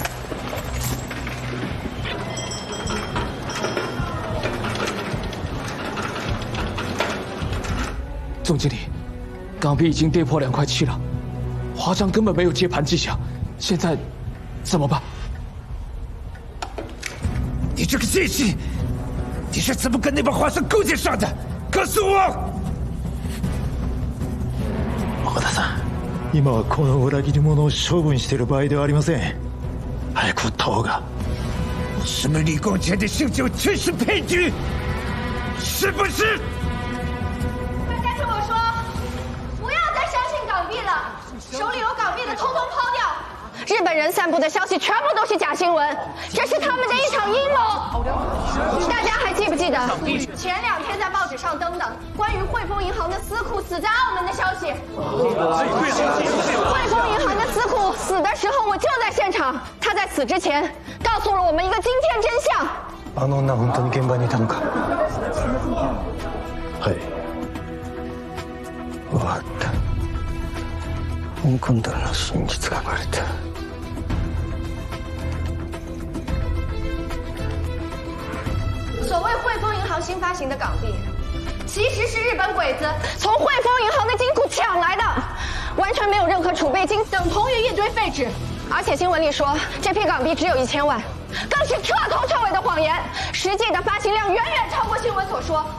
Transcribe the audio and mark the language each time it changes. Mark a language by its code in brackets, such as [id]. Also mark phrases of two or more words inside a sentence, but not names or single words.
[zh] 总经理，港币已经跌破2块7了，华商根本没有接盘迹象，现在怎么办？你这个奸细，你是怎么跟那帮华商勾结上的？告诉我！ [ja] 岡田さん、今はこの裏切り者を処分している場合ではありません。早く撃った方が。 [zh] 什么李光前的姓酒全是骗局，是不是？大家听我说，不要再相信港币了，手里有港币的通通抛掉。日本本人散布的消息全部都是假新闻，这是他们的一场阴谋。大家还记不记得前2天在报纸上登的关于汇丰银行的司库死在澳门的消息？汇丰银行的司库死的时候，我就在现场。他在死之前告诉了我们一个惊天真相。 [ja] あの女本当に現場にいたのか？はい。終わった。香港ドルの真実がバレた。 [zh] 所谓汇丰银行新发行的港币，其实是日本鬼子从汇丰银行的金库抢来的，完全没有任何储备金，等同于一堆废纸。而且新闻里说这批港币只有1000万，更是彻头彻尾的谎言，实际的发行量远远超过新闻所说。